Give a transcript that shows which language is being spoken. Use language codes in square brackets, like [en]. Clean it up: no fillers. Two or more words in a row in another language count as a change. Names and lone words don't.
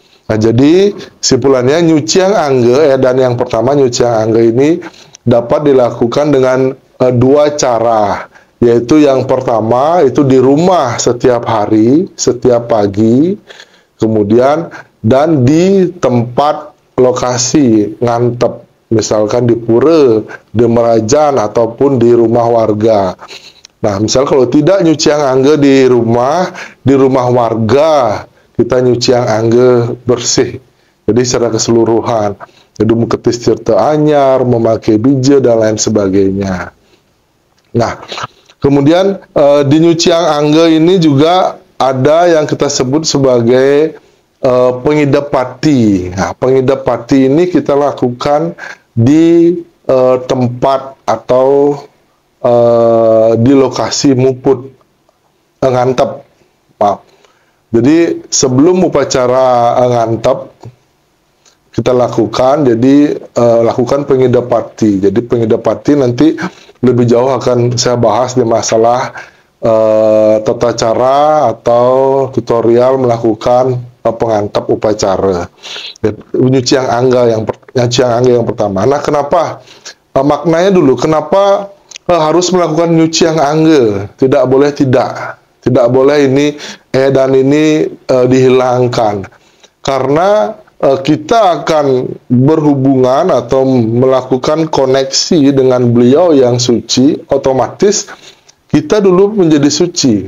[id] Nah, jadi simpulannya [ban] nyucian angge, [id] dan yang pertama [ban] nyucian angge [id] ini dapat dilakukan dengan dua cara, yaitu yang pertama itu di rumah setiap hari, setiap pagi, kemudian dan di tempat lokasi ngantep, misalkan di pura, di merajan, ataupun di rumah warga. Nah, misal kalau tidak nyuci yang angge di rumah warga, kita nyuci yang angge bersih. Jadi secara keseluruhan, jadi mengetis [ban] tirta anyar, [id] memakai bija, dan lain sebagainya. Nah, kemudian di nyuci yang angge ini juga ada yang kita sebut sebagai pengidap pati. Nah, pengidap pati ini kita lakukan di tempat atau di lokasi [ban] muput ngantep, [id] maaf. Jadi sebelum upacara ngantep kita lakukan, jadi lakukan pengidap pati. Jadi pengidap pati nanti lebih jauh akan saya bahas di masalah tata cara atau tutorial melakukan pengantep upacara. Penyucian angga yang pertama. Nah, kenapa? Maknanya dulu, kenapa harus melakukan [ban] nyucian angge? [id] Tidak boleh tidak boleh ini dan ini dihilangkan, karena kita akan berhubungan atau melakukan koneksi dengan beliau yang suci, otomatis kita dulu menjadi suci.